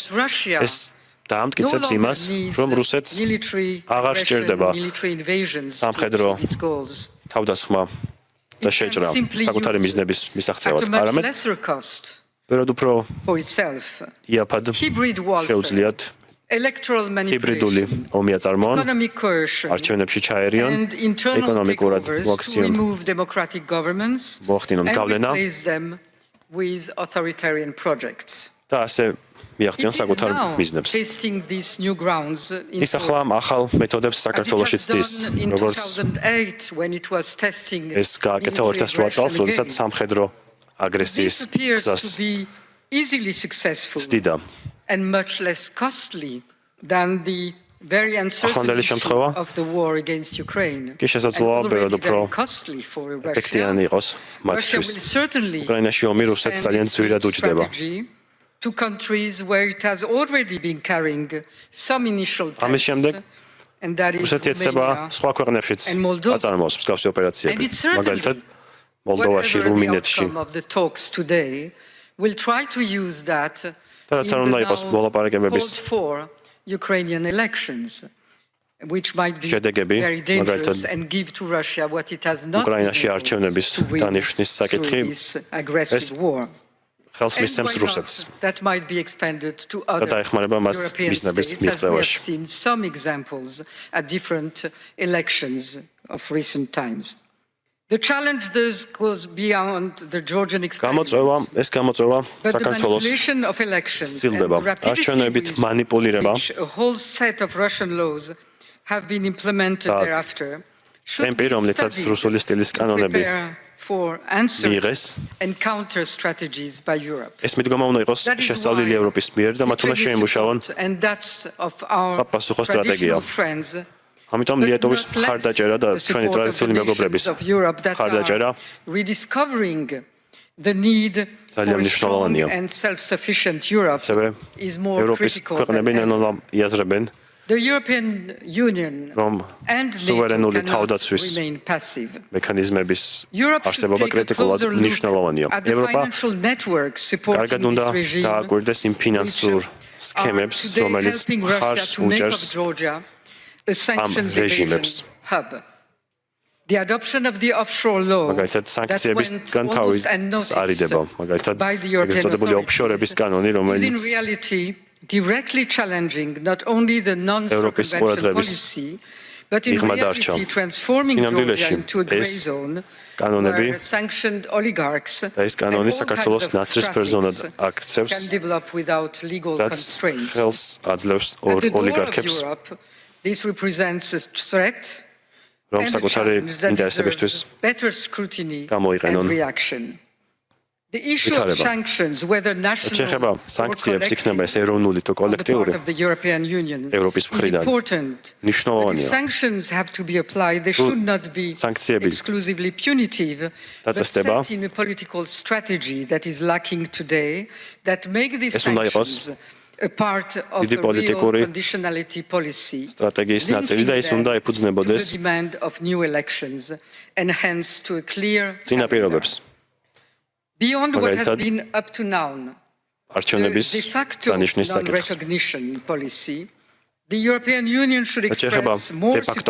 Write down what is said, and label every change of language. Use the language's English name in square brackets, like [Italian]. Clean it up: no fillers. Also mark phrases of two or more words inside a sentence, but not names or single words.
[Georgian] ეს დაამტკიცებს იმას, რომ რუსეთს აღარ სჭირდება სამხედრო თავდასხმა და შეჭრა საკუთარი მიზნების მისაღწევად, არამედ ბევრად უფრო იაფად შეუძლიათ ჰიბრიდული ომი აწარმოონ, არჩევნებში ჩაერიონ, ეკონომიკურად მოაქციონ, მოახდინონ გავლენა [English] with authoritarian projects. [Georgian] და ასე მიაღწიონ საკუთარ მიზნებს. ის ახლა ახალ მეთოდებს საქართველოში ცდის, როგორც ეს გააკეთა 2008 წელს, როდესაც სამხედრო აგრესიის გზას ცდიდა. [English] And much less costly than the very uncertain issue of the war against Ukraine. [Georgian] კი შესაძლოა ბევრად უფრო ეფექტიანი იყოს მათთვის. უკრაინაში ომი რუსეთს ძალიან ძვირად უჯდება. [English] To countries where it has already been carrying some initial tests. [Georgian] ამის შემდეგ რუსეთი ეცდება სხვა ქვეყნებშიც აწარმოოს მსგავსი ოპერაციები. მაგალითად, მოლდოვაში, რუმინეთში. [English] Will try to use that [Georgian] და რაც არ უნდა იყოს მოლაპარაკებების [English] Ukrainian elections, which might be very dangerous and give to Russia what it has not [Georgian] უკრაინაში არჩევნების დანიშვნის საკითხი [English] aggressive war. [Georgian] ხელს მისცემს რუსეთს. [English] That might be expanded to [Georgian] და [English] other [Georgian] დაეხმარება მას [English] European [Georgian] მიზნების [English] states, as we have [Georgian] მიღწევაში. [English] seen some examples at different elections of recent times. The challenge thus goes beyond the Georgian experience. [Georgian] ეს გამოწვევა [English] But the [Georgian] საქართველოს [English] manipulation of elections and [Georgian] სცილდება. [English] the rapidity [Georgian] არჩევნებით [English] with [Georgian] მანიპულირება [English] which a whole set of Russian laws have been implemented thereafter should [Georgian] ტემპი, [English] be [Georgian] რომლითაც [English] studied [Georgian] რუსული სტილის [English] to [Georgian] კანონები [English] prepare for [Georgian] მიიღეს. [English] answers and counter strategies by Europe. [Georgian] ეს მიდგომა უნდა იყოს [English] That is [Georgian] შესწავლილი [English] why [Georgian] ევროპის მიერ და მათ უნდა [English] literally [Georgian] შეიმუშაონ [English] support, and that's of our [Georgian] საპასუხო სტრატეგია. [English] traditional friends, [Georgian] ამიტომ [English] but [Georgian] ლიეტოვის [English] not less [Georgian] მხარდაჭერა და [English] the [Georgian] ჩვენი [English] support of [Georgian] ტრადიციული [English] the [Georgian] მეგობრების [English] nations of Europe that [Georgian] მხარდაჭერა [English] are rediscovering the need [Georgian] ძალიან [English] for a strong [Georgian] მნიშვნელოვანია. [English] and self-sufficient Europe [Georgian] ასევე [English] is more [Georgian] ევროპის [English] critical [Georgian] ქვეყნები [English] than ever. [Georgian] ნელ-ნელა იაზრებენ, [English] The European Union [Georgian] რომ [English] and NATO [Georgian] სუვერენული [English] cannot [Georgian] თავდაცვის [English] remain passive. [Georgian] მექანიზმების [English] Europe should [Georgian] არსებობა [English] take a [Georgian] კრიტიკულად [English] closer look [Georgian] მნიშვნელოვანია. [English] at the [Georgian] ევროპა [English] financial networks supporting [Georgian] კარგად უნდა [English] this regime, [Georgian] დააკვირდეს იმ ფინანსურ [English] which [Georgian] სქემებს, [English] are today [Georgian] რომელიც [English] helping Russia [Georgian] მხარს [English] to make of [Georgian] უჭერს [English] Georgia a sanctions [Georgian] რეჟიმებს. [English] evasion hub. The adoption of the offshore law [Georgian] მაგალითად [English] that [Georgian] სანქციებისგან [English] went [Georgian] თავი [English] almost unnoticed [Georgian] არიდება. მაგალითად [English] by the European [Georgian] ეგრეთ ოფშორების კანონი, [English] authorities is in [Georgian] რომელიც [English] reality directly challenging not only the [Georgian] ევროპის [English] non-circumvention [Georgian] ყურადღების [English] policy, but in [Georgian] მიღმა დარჩა. [English] reality transforming Georgia [Georgian] სინამდვილეში [English] into a gray [Georgian] ეს [English] zone [Georgian] კანონები [English] where sanctioned oligarchs [Georgian] და ეს კანონი [English] and all [Georgian] საქართველოს [English] kinds of [Georgian] ნაცრისფერ ზონად [English] traffics [Georgian] აქცევს, [English] can develop without legal [Georgian] რაც [English] constraints. [Georgian] ხელს აძლევს [English] At the door of [Georgian] ოლიგარქებს, [English] Europe, this represents a threat [Georgian] რომ [English] and a [Georgian] საკუთარი [English] challenge that [Georgian] ინტერესებისთვის [English] deserves better scrutiny [Georgian] გამოიყენონ. [English] and reaction. The issue of [Georgian] ვითარება. [English] sanctions, whether national [Georgian] შეეხება [English] or [Georgian] სანქციებს, იქნება ეს [English] collective, [Georgian] ეროვნული თუ [English] on the part [Georgian] კოლექტიური, [English] of the European Union [Georgian] ევროპის [English] is [Georgian] მხრიდან [English] important. But if [Georgian] მნიშვნელოვანია. [English] sanctions have to be applied, they should not be [Georgian] სანქციები [English] exclusively punitive, but [Georgian] დაწესდება. [English] set in a political strategy that is lacking today, that make these [Georgian] ეს უნდა იყოს [English] sanctions a part of [Georgian] დიდი [English] the real [Georgian] პოლიტიკური [English] conditionality policy, [Georgian] სტრატეგიის ნაწილი და ის [English] linking [Georgian] უნდა [English] them [Georgian] ეფუძნებოდეს [English] to the demand of new elections and hence to a clear [Georgian] წინაპირობებს. [English] beyond what has [Georgian] მაგალითად, [English] been up to now. [Georgian] არჩევნების [English] The [Latin] de facto [Georgian] დანიშვნის საკითხს. [English] non-recognition policy, the European Union should [Georgian] რაც შეეხება [English] express more [Latin] de facto